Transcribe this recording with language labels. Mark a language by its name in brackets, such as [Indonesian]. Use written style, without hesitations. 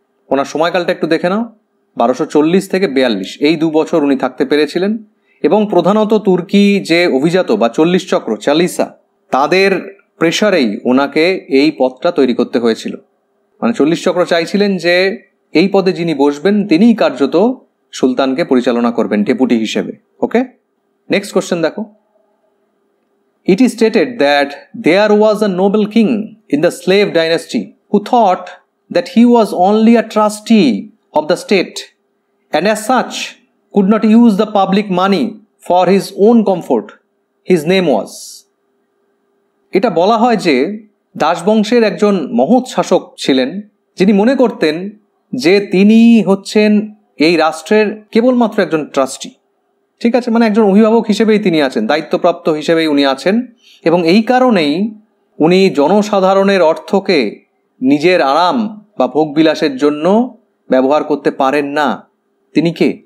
[Bangla] ওনার সময়কালটা একটু দেখে নাও। 1240 থেকে 42 এই 2 বছর উনি থাকতে পেরেছিলেন, এবং প্রধানত তুর্কি যে অভিজাত বা 40 চক্র, চালিসা, তাদের প্রেসারেই ওনাকে এই পদটা তৈরি করতে হয়েছিল। মানে 40 চক্র চাইছিলেন যে এই পদে যিনি বসবেন তিনিই কার্যত সুলতানকে পরিচালনা করবেন ডেপুটি হিসেবে। ওকে, নেক্সট কোশ্চেন দেখো। [English] It is stated that there was a noble king in the slave dynasty who thought that he was only a trustee of the state and as such could not use the public money for his own comfort. His name was. [Bangla] এটা বলা হয় যে দাসবংশের একজন মহৎ শাসক ছিলেন, যিনি মনে করতেন যে তিনি হচ্ছেন এই রাষ্ট্রের কেবলমাত্র একজন ট্রাস্টি। ঠিক আছে, মানে একজন অভিভাবক হিসেবেই তিনি আছেন, দায়িত্বপ্রাপ্ত হিসেবেই উনি আছেন, এবং এই কারণেই উনি জনসাধারণের অর্থকে নিজের আরাম বা ভোগবিলাসের জন্য ব্যবহার করতে পারেন না। তিনি কে?